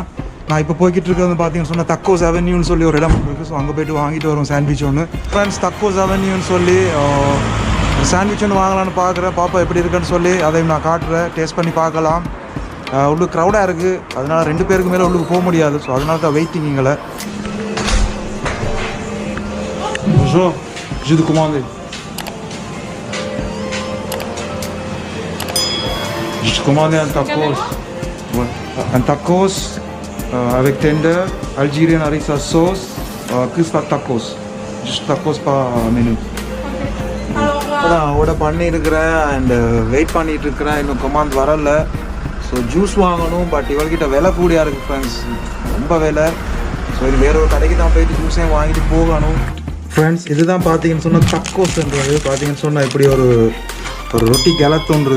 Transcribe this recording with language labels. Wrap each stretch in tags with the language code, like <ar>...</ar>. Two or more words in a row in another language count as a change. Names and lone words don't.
<ta>நான் இப்போ போய்கிட்டு இருக்கிறது பார்த்தீங்கன்னு சொன்னால் தக்கோஸ் அவென்யூன்னு சொல்லி ஒரு இடம் இருக்குது. ஸோ அங்கே போய்ட்டு வாங்கிட்டு வரும் சாண்ட்விச் ஒன்று ஃப்ரெண்ட்ஸ். தக்கோஸ் அவென்யூன்னு சொல்லி சாண்ட்விச் ஒன்று வாங்கலான்னு பார்க்குறேன். பாப்பா எப்படி இருக்குன்னு சொல்லி அதையும் நான் காட்டுறேன். டேஸ்ட் பண்ணி பார்க்கலாம். உள்ளுக்கு க்ரௌடாக இருக்குது. அதனால் 2 பேருக்கு மேலே உள்ளுக்கு போக முடியாது. ஸோ அதனால தான் வெயிட்டிங் எங்களை.</ta> <fr>Bonjour, j'ai de commander. J'ai commandé un tacos. Ouais. Un tacos avec tender, algérien avec sa sauce, cristal tacos. Juste tacos par menu.</fr> <ta>நான் ஆர்டர் பண்ணியிருக்கிறேன்</ta> <en>and wait</en> <ta>பண்ணிகிட்டு இருக்கிறேன். இன்னும் கமாண்ட் வரல. ஸோ ஜூஸ் வாங்கணும். பட் இவள்கிட்ட விலை கூடியாக இருக்குது ஃப்ரெண்ட்ஸ், ரொம்ப விலை. ஸோ இது வேற ஒரு கடைக்கு தான் போயிட்டு ஜூஸையும் வாங்கிட்டு போகணும் ஃப்ரெண்ட்ஸ். இதுதான் பார்த்தீங்கன்னு சொன்னால் தக்கோஸ்ன்றது. பார்த்தீங்கன்னு சொன்னால் இப்படி ஒரு ரொட்டி கிளத்தொன்று இருக்குது.</ta>